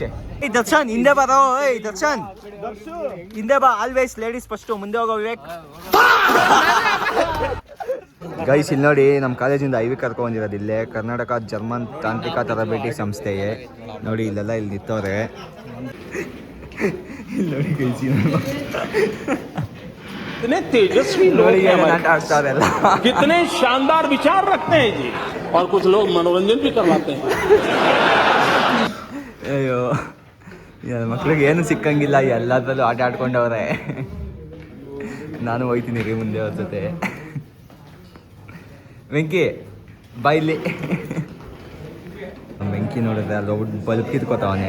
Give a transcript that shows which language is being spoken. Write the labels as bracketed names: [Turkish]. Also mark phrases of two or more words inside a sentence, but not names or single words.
[Kannada] ದರ್ಶನ್ ಹಿಂದೆ ಬರೋ. ದರ್ಶನ್ ಹಿಂದೆ ಬಾ. [English] always ladies first, [Kannada] ಮುಂದೆ ಹೋಗೋ ವಿವೇಕ್. ಗೈಸ್ ಇಲ್ಲಿ ನೋಡಿ ನಮ್ಮ ಕಾಲೇಜಿಂದ ಐವಿ ಕರ್ಕೊಂಡ್ಬಂದಿರೋದು ಇಲ್ಲೇ ಕರ್ನಾಟಕ ಜರ್ಮನ್ ತಾಂತ್ರಿಕ ತರಬೇತಿ ಸಂಸ್ಥೆಗೆ. ನೋಡಿ ಇಲ್ಲೆಲ್ಲ ಇಲ್ಲಿ ನಿಂತವ್ರೆ. ಇಲ್ಲಿ ನೋಡಿ ಗೈಸ್ [Hindi] कितने तेजस्वी लोग हैं हमारे पास, कितने शानदार विचार रखते हैं जी, और कुछ लोग मनोरंजन भी करवाते हैं. [Kannada] ಅಯ್ಯೋ ಮಕ್ಳಿಗೆ ಏನು ಸಿಕ್ಕಂಗಿಲ್ಲ, ಎಲ್ಲದರಲ್ಲೂ ಆಟ ಆಡ್ಕೊಂಡವ್ರೆ. ನಾನು ಹೋಯ್ತೀನಿ ರೀ ಮುಂದೆ ಅವ್ರ ಜೊತೆ. ವೆಂಕಿ ಬಾಯ್ಲಿ. ವೆಂಕಿ ನೋಡಿದ್ರೆ ಅಲ್ಲಿ ಹೋಗ್ಬಿಟ್ಟು ಬಲ್ಬ್ ಕಿತ್ಕೋತಾವನೆ.